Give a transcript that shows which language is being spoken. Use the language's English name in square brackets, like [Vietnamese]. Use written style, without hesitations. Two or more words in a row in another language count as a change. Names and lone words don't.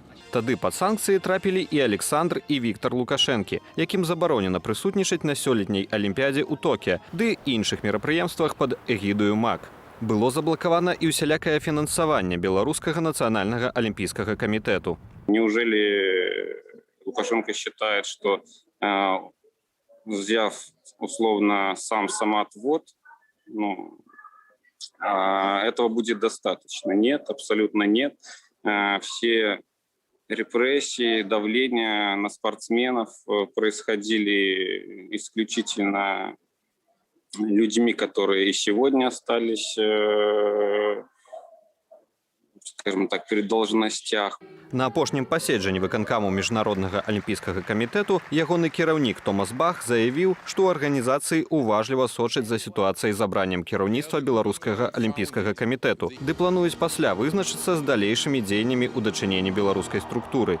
[Belarusian] Тады пад санкцыі трапілі і Александр і Віктор Лукашэнкі, якім забаронена прысутнічаць на сёлетняй алімпіядзе ў Токіа, ды іншых мерапрыемствах пад эгідаю МАК. Было заблакавана і ўсялякае фінансаванне Беларускага нацыянальнага алімпійскага камітэту. [Russian] Неужели Лукашенко считает, что взяв условно сам самоотвод, этого будет достаточно? Нет, абсолютно нет. Все репрессии, давление на спортсменов происходили исключительно людьми, которые и сегодня остались, скажем так, при должностях. [Belarusian] На апошнім паседжанні выканкаму Міжнароднага алімпійскага камітэту ягоны кіраўнік Томас Бах заявіў, што ў арганізацыі уважліва сочаць за сітуацыяй з абраннем кіраўніцтва Беларускага алімпійскага камітэту, ды плануюць пасля вызначыцца з далейшымі дзеяннямі ў дачыненні беларускай структуры.